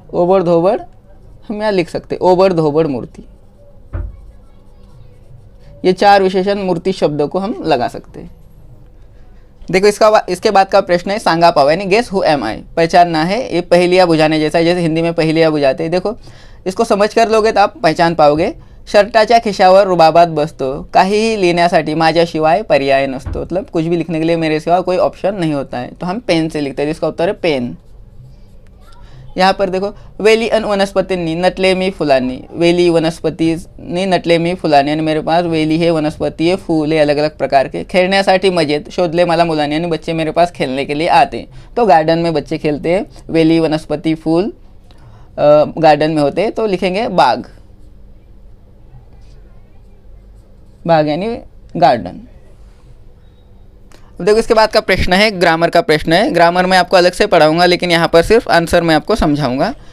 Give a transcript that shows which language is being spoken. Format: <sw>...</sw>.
<hi>ओबड़ धोबड़ हम यहाँ लिख सकते, ओबड़ धोबड़ मूर्ति. ये 4 विशेषण मूर्ति शब्दों को हम लगा सकते हैं. देखो इसके बाद का प्रश्न है</hi> <mr>सांगा पाव</mr> <hi>यानी</hi> <en>guess who am I,</en> <hi>पहचानना है. ये पहेलियाँ बुझाने जैसा है, जैसे हिंदी में पहेलियाँ बुझाते हैं. देखो इसको समझ कर लोगे तो आप पहचान पाओगे.</hi> <mr>शर्टाच्या खिशावर रुबाबात बसतो, काहीही लिहिण्यासाठी माझ्याशिवाय पर्याय नसतो.</mr> <hi>मतलब कुछ भी लिखने के लिए मेरे सिवा कोई ऑप्शन नहीं होता है, तो हम पेन से लिखते हैं. इसका उत्तर है पेन. यहाँ पर देखो,</hi> <mr>वेली अन वनस्पतींनी नटले मी फुलांनी, वेली वनस्पतींनी नटले मी फुलांनी, आणि</mr> <hi>मेरे पास वेली है वनस्पति है फूल है अलग अलग प्रकार के.</hi> <mr>खेळण्यासाठी मजेत शोधले मला मुलांनी,</mr> <hi>यानी बच्चे मेरे पास खेलने के लिए आते हैं. तो गार्डन में बच्चे खेलते हैं. वेली वनस्पति फूल गार्डन में होते हैं, तो लिखेंगे बाग, बाग यानी गार्डन. देखो इसके बाद का प्रश्न है ग्रामर का प्रश्न है. ग्रामर में आपको अलग से पढ़ाऊंगा, लेकिन यहाँ पर सिर्फ आंसर मैं आपको समझाऊंगा.</hi>